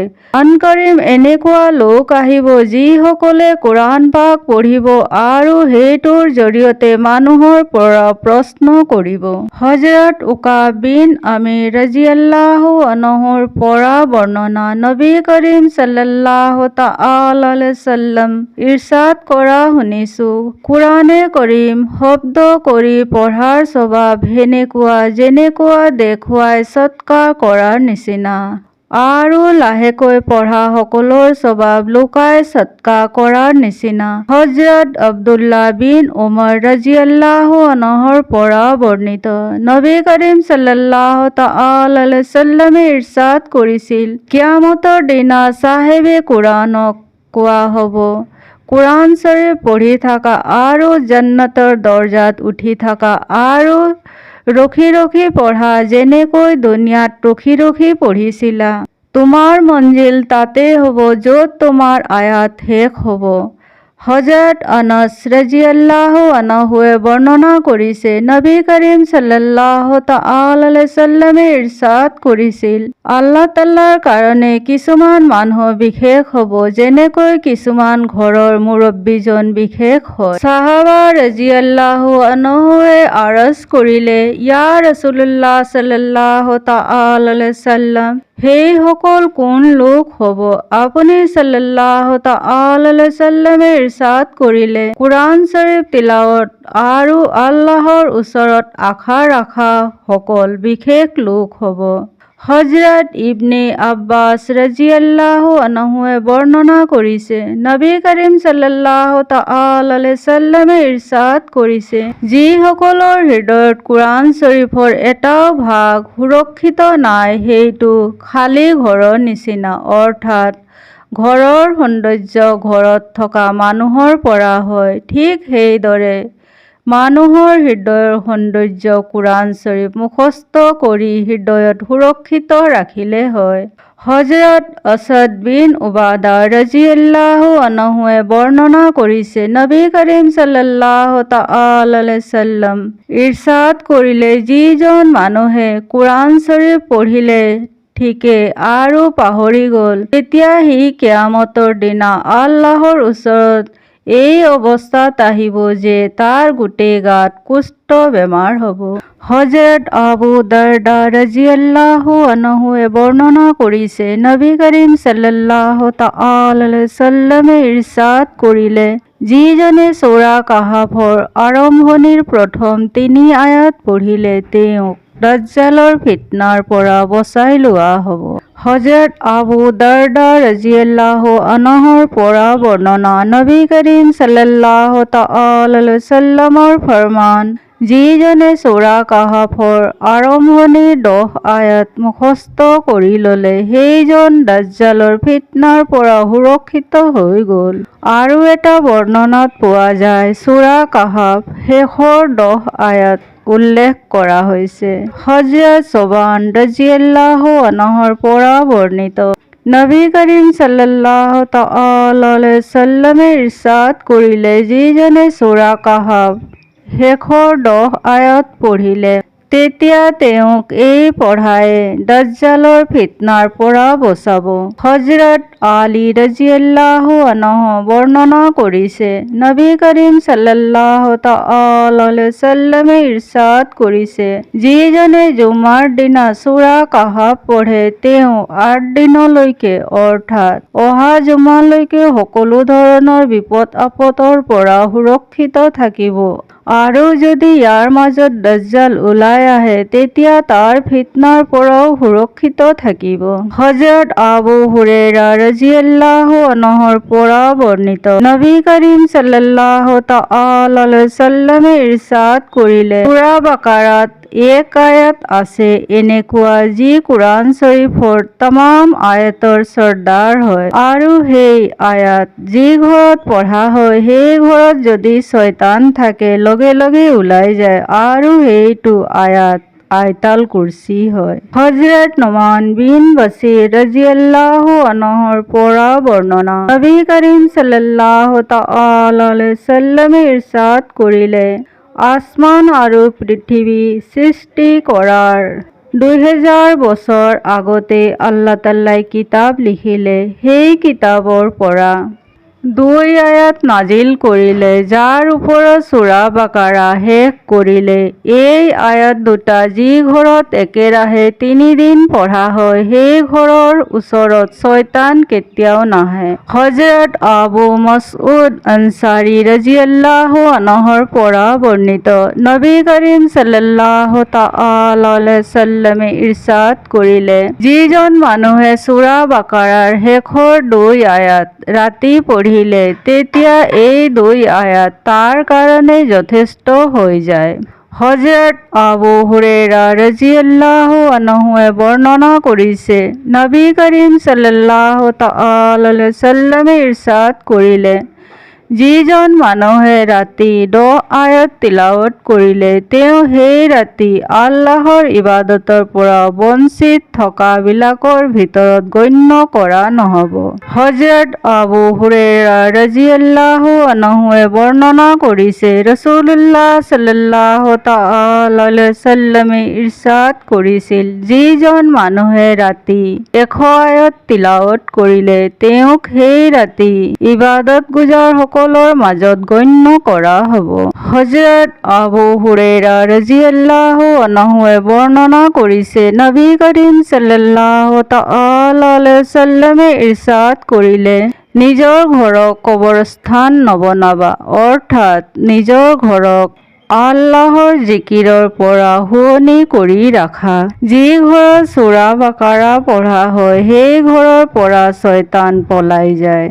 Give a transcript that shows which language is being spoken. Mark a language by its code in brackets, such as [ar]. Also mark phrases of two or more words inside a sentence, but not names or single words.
[as] আনকাৰিম এনেকুৱা লোক আহিব যিসকলে কুৰাণ পাক পঢ়িব আৰু সেইটোৰ জৰিয়তে মানুহৰ পৰা প্ৰশ্ন কৰিব। হযৰত উকাব বিন আমিৰ [ar] رضي الله عنه [as] পৰা বৰ্ণনা, নবী কৰিম [ar] صلى الله تعالى عليه وسلم [as] ইৰশ্বাদ কৰা শুনিছো, কুৰাণে কৰিম শব্দ কৰি পঢ়াৰ স্বভাৱ সেনেকুৱা যেনেকুৱা দেখুৱাই সৎকাৰ কৰাৰ নিচিনা। আৰু লাহেকৈ পঢ়া সকলৰ স্বভাৱ লুকাই সৎকা কৰাৰ নিচিনা। হজৰত আব্দুল্লাহ বিন উমৰ [ar] رضي الله عنه [as] পৰা বৰ্ণিত, নবী কৰিম [ar] صلى الله تعالى عليه وسلم [as] ইৰশাদ কৰিছিল, কিয়ামতৰ দিনা চাহেবে কুৰাণক কোৱা হ'ব, কুৰাণ শৰীফ পঢ়ি থকা আৰু জান্নাতৰ দৰজাত উঠি থকা আৰু ৰখি ৰখি পঢ়া, যেনেকৈ দুনিয়াত ৰখি ৰখি পঢ়িছিলা। তোমাৰ মঞ্জিল তাতেই হ'ব য'ত তোমাৰ আয়াত শেষ হ'ব। হজৰত আনাস [ar] رضي الله عنه [as] বৰ্ণনা কৰিছে, নবী কৰিম [ar] صلى الله تعالى عليه وسلم [as] ইৰশাদ কৰিছিল, আল্লাহ তাআলাৰ কাৰণে কিছুমান মানুহ বিশেষ হ'ব, যেনেকৈ কিছুমান ঘৰৰ মুৰব্বীজন বিশেষ হয়। সাহাবা [ar] رضي الله عنه [as] আৰজ কৰিলে, [ar] يا رسول الله صلى الله تعالى عليه وسلم, [as] সেইসকল কোন লোক হ'ব? আপুনি [ar] صلى الله تعالى عليه وسلم [as] ইৰশাদ কৰিলে, কুৰাণ শৰীফ তিলাৱত আৰু আল্লাহৰ ওচৰত আশা ৰাখা সকল বিশেষ লোক হ'ব। হজৰত ইবনে আব্বাছ [ar] رضي الله عنه [as] বৰ্ণনা কৰিছে, নবী কৰিম [ar] صلى الله تعالى عليه وسلم [as] ইৰশাদ কৰিছে, যিসকলৰ হৃদয়ত কুৰাণ শৰীফৰ এটাও ভাগ সুৰক্ষিত নাই, সেইটো খালী ঘৰৰ নিচিনা, অৰ্থাৎ ঘৰৰ সৌন্দৰ্য ঘৰত থকা মানুহৰ পৰা হয়, ঠিক সেইদৰে মানুহৰ হৃদয়ৰ সৌন্দৰ্য কুৰাণ শৰীফ মুখস্থ কৰি হৃদয়ত সুৰক্ষিত ৰাখিলে হয়। হজৰত আছাদ বিন উবাদা [ar] رضي الله عنه [as] বৰ্ণনা কৰিছে, নবী কৰিম [ar] صلى الله تعالى عليه وسلم [as] ইৰশাদ কৰিলে, যিজন মানুহে কুৰাণ শৰীফ পঢ়িলে ঠিকে আৰু পাহৰি গ'ল, তেতিয়া সি কিয়ামতৰ দিনা আল্লাহৰ ওচৰত এই অৱস্থাত আহিব যে তাৰ গোটেই গাত কুষ্ঠ বেমাৰ হ'ব। হজৰত আবু দাৰদা [ar] رضي الله عنه [as] বৰ্ণনা কৰিছে, নবী কৰিম [ar] صلى الله تعالى عليه وسلم [as] ইৰশাদ কৰিলে, যিজনে সূৰা কাহাফৰ আৰম্ভণিৰ প্ৰথম ৩ আয়াত পঢ়িলে তেওঁক দাজ্জালৰ ফিতনাৰ পৰা বচাই লোৱা হ'ব। হজৰত আবু দাৰদা [ar] رضي الله عنه [as] পৰা বৰ্ণনা, নবী কৰিম [ar] صلى الله تعالى عليه وسلم [as] ফৰমান, যিজনে সূৰা কাহাফৰ আৰম্ভণিৰ 10 আয়াত মুখস্থ কৰি ল'লে, সেইজন দাজ্জালৰ ফিতনাৰ পৰা সুৰক্ষিত হৈ গ'ল। আৰু এটা বৰ্ণনাত পোৱা যায়, সূৰা কাহাফ শেষৰ 10 আয়াত উল্লেখ কৰা হৈছে। হজৰত ছবান [ar] رضي الله عنه [as] পৰা বৰ্ণিত, নবী কৰিম [ar] صلى الله تعالى عليه وسلم [as] ইৰশাদ কৰিলে, যিজনে সূৰা কাহাফ শেষৰ 10 আয়াত পঢ়িলে, তেতিয়া তেওঁক এই পঢ়ায়ে দাজ্জালৰ ফিতনাৰ পৰা বচাব। হজৰত আলী [ar] رضي الله عنه [as] বৰ্ণনা কৰিছে, নবী কৰিম [ar] صلى الله تعالى عليه وسلم [as] ইৰশাদ কৰিছে, যিজনে জুমাৰ দিনা সূৰা কাহাফ পঢ়ে, তেওঁ 8 দিনলৈকে অৰ্থাৎ অহা জুমালৈকে সকলো ধৰণৰ বিপদ আপদৰ পৰা সুৰক্ষিত থাকিব, আৰু যদি ইয়াৰ মাজত দাজ্জাল ওলাই আহে, তেতিয়া তাৰ ফিতনাৰ পৰাও সুৰক্ষিত থাকিব। হজৰত আবু হুৰায়ৰা [ar] رضي الله عنه [as] পৰা বৰ্ণিত, নবী কৰিম [ar] صلى الله تعالى عليه وسلم [as] ইৰশাদ কৰিলে, সূৰা বাকাৰাত 1 আয়াত আছে এনেকুৱা, যি কুৰাণ শৰীফৰ তামাম আয়াতৰ চৰ্দাৰ হয়, আৰু সেই আয়াত যি ঘৰত পঢ়া হয়, সেই ঘৰত যদি শয়তান থাকে লগে লগে ওলাই যায়, আৰু সেইটো আয়াত আয়াতুল কুৰচি হয়। হজৰত নুমান বিন বাছিৰ [ar] رضي الله عنه [as] পৰা বৰ্ণনা, নবী কৰিম [ar] صلى الله تعالى عليه وسلم [as] ইৰশাদ কৰিলে, আসমান আৰু পৃথিৱী সৃষ্টি কৰাৰ 2000 বছৰ আগতে আল্লাহ তাআলাই কিতাপ লিখিলে, সেই কিতাপৰ পৰা 2 আয়াত নাজিল কৰিলে, যাৰ ওপৰত সূৰা বাকাৰা শেষ কৰিলে। এই আয়াত দুটা যি ঘৰত একেৰাহে 3 দিন পঢ়া হয়, সেই ঘৰৰ ওচৰত শয়তান কেতিয়াও নাহে। হযৰত আবু মাসউদ আনছাৰী [ar] رضي الله عنه [as] পৰা বৰ্ণিত, নবী কৰিম [ar] صلى الله تعالى عليه وسلم [as] ইৰশাদ কৰিলে, যিজন মানুহে সূৰা বাকাৰাৰ শেষৰ 2 আয়াত ৰাতি পঢ়িলে, তেতিয়া এই 2 আয়াত তাৰ কাৰণে যথেষ্ট হৈ যায়। হযৰত আবু হুৰায়ৰা [ar] رضي الله عنه [as] বৰ্ণনা কৰিছে, নবী কৰিম [ar] صلى الله تعالى عليه وسلم [as] ইৰশাদ কৰিলে, যিজন মানুহে ৰাতি 10 আয়াত তিলাৱত কৰিলে, তেওঁ সেই ৰাতি আল্লাহৰ ইবাদতৰ পৰা বঞ্চিত থকা বিলাকৰ ভিতৰত গণ্য কৰা নহ'ব। হযৰত আবু হুৰায়ৰা [ar] رضي الله عنه [as] বৰ্ণনা কৰিছে, ৰাসূলুল্লাহ [ar] صلى الله تعالى عليه وسلم [as] ইৰশাদ কৰিছিল, যিজন মানুহে ৰাতি 100 আয়াত তিলাৱত কৰিলে, তেওঁক সেই ৰাতি ইবাদতগুজাৰ সকলৰ মাজত গণ্য কৰা হ'ব। হযৰত আবু হুৰায়ৰা [ar] رضي الله عنه [as] বৰ্ণনা কৰিছে, নবী কৰিম [ar] صلى الله تعالى عليه وسلم [as] ইৰশাদ কৰিলে, নিজৰ ঘৰক কবৰস্থান নবনাবা, অৰ্থাৎ নিজৰ ঘৰক আল্লাহৰ জিকিৰৰ পৰা শুৱনি কৰি ৰাখা। যি ঘৰত সূৰা বাকাৰা পঢ়া হয়, সেই ঘৰৰ পৰা শয়তান পলাই যায়।